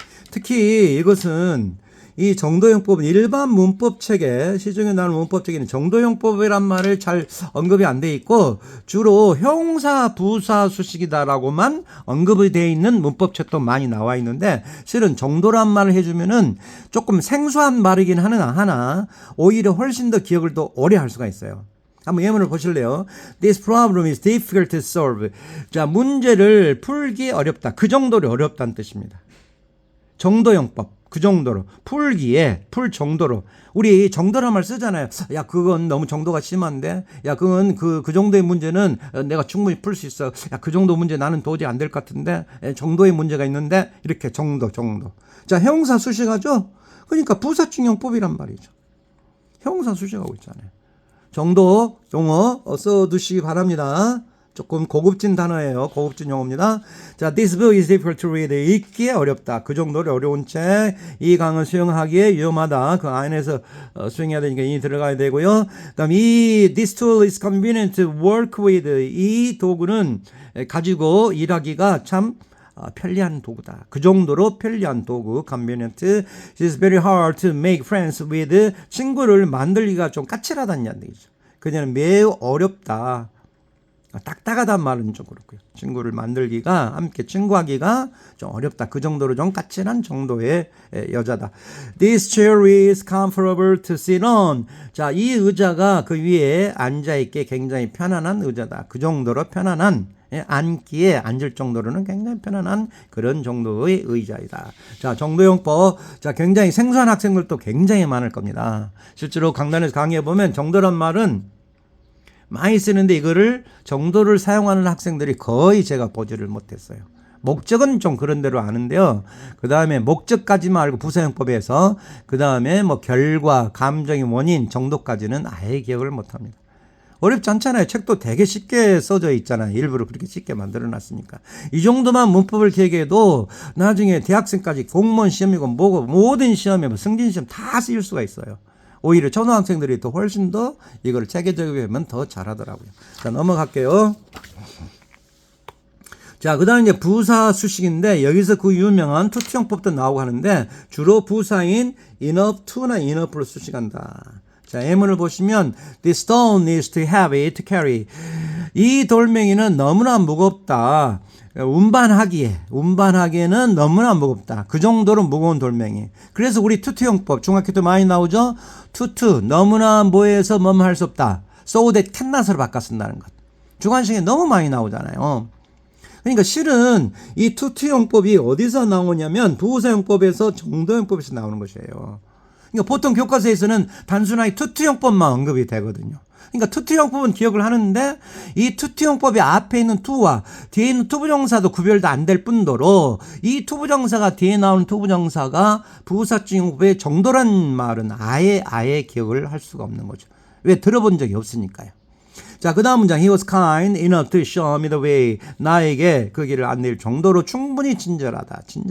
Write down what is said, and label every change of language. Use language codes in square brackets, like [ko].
[ko] 특히 이것은 이 정도용법은 일반 문법책에 시중에 나오는 문법책에는 정도용법이란 말을 잘 언급이 안 돼 있고 주로 형사 부사 수식이다라고만 언급이 돼 있는 문법책도 많이 나와 있는데 실은 정도란 말을 해주면은 조금 생소한 말이긴 하나 오히려 훨씬 더 기억을 더 오래 할 수가 있어요. 한번 예문을 보실래요? [en] This problem is difficult to solve. [ko] 자, 문제를 풀기 어렵다. 그 정도로 어렵다는 뜻입니다. 정도용법. 그 정도로 풀기에 풀 정도로 우리 정도란 말 쓰잖아요. 야, 그건 너무 정도가 심한데, 야, 그건 그 정도의 문제는 내가 충분히 풀 수 있어. 야, 그 정도 문제 나는 도저히 안 될 것 같은데 정도의 문제가 있는데 이렇게 정도. 자, 형사 수식하죠. 그러니까 부사충용법이란 말이죠. 형사 수식하고 있잖아요. 정도 용어 써두시기 바랍니다. 조금 고급진 단어예요. 고급진 용어입니다. [en] 자, this book is difficult to read. [ko] 읽기에 어렵다. 그 정도로 어려운 책. 이 강을 수용하기에 위험하다. 그 안에서 수용해야 되니까 이 들어가야 되고요. 그다음 [en] this tool is convenient to work with. [ko] 이 도구는 가지고 일하기가 참 편리한 도구다. 그 정도로 편리한 도구. convenient. [en] It's very hard to make friends with. [ko] 친구를 만들기가 좀 까칠하다는 얘기죠. 그녀는 매우 어렵다. 딱딱하단 말은 좀 그렇고요. 친구를 만들기가 함께 친구하기가 좀 어렵다. 그 정도로 좀 까칠한 정도의 여자다. [en] This chair is comfortable to sit on. [ko] 자, 이 의자가 그 위에 앉아있기에 굉장히 편안한 의자다. 그 정도로 편안한 앉기에 앉을 정도로는 굉장히 편안한 그런 정도의 의자이다. 자, 정도용법. 자, 굉장히 생소한 학생들도 굉장히 많을 겁니다. 실제로 강단에서 강의해보면 정도란 말은 많이 쓰는데 이거를 정도를 사용하는 학생들이 거의 제가 보지를 못했어요. 목적은 좀 그런 대로 아는데요. 그 다음에 목적까지만 알고 부사용법에서 그 다음에 뭐 결과, 감정의 원인 정도까지는 아예 기억을 못합니다. 어렵지 않잖아요. 책도 되게 쉽게 써져 있잖아요. 일부러 그렇게 쉽게 만들어 놨으니까. 이 정도만 문법을 기억해도 나중에 대학생까지 공무원 시험이고 뭐고 모든 시험에 뭐 승진시험 다 쓰일 수가 있어요. 오히려 초등학생들이 더 훨씬 더 이걸 체계적이면 더 잘하더라고요. 자, 넘어갈게요. 자, 그 다음에 이제 부사 수식인데 여기서 그 유명한 투투형법도 나오고 하는데 주로 부사인 enough to나 enough로 수식한다. 자, 예문을 보시면 [en] This stone is too heavy to carry. [ko] 이 돌멩이는 너무나 무겁다. 운반하기에는 너무나 무겁다. 그 정도로 무거운 돌멩이. 그래서 우리 투투형법 중학교 때 많이 나오죠. 투투 너무나 뭐해서 뭐뭐 할 수 없다. [en] so that cannot [ko] 으로 바꿔 쓴다는 것. 주관식에 너무 많이 나오잖아요. 그러니까 실은 이 투투용법이 어디서 나오냐면 부사용법에서 정도용법에서 나오는 것이에요. 그러니까 보통 교과서에서는 단순하게 투투용법만 언급이 되거든요. 그러니까 투투용법은 기억을 하는데 이 투투용법의 앞에 있는 투와 뒤에 있는 투부정사도 구별도 안 될 뿐더러 이 투부정사가 뒤에 나오는 투부정사가 부사적용법의 정도란 말은 아예 기억을 할 수가 없는 거죠. 왜? 들어본 적이 없으니까요. 자, 그 다음 문장. [en] He was kind enough to show me the way. [ko] 나에게 그 길을 안내할 정도로 충분히 친절하다.